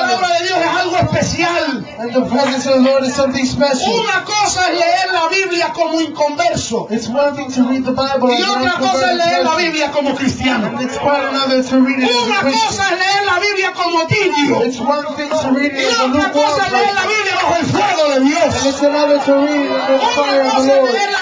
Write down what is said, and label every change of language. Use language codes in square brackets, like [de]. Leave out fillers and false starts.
[en] And the presence of the Lord is something special. [es] Una cosa es leer la Biblia como inconverso. [en] It's one thing to read the Bible. [es] Y otra cosa es leer la Biblia como cristiano. [en] It's quite another to read it. [es] Una cosa es leer la Biblia como tibio. [en] It's one thing to read it. [es] Y otra cosa es leer la Biblia bajo el fuego de Dios. [en] And it's another to read it under the fire of the Lord.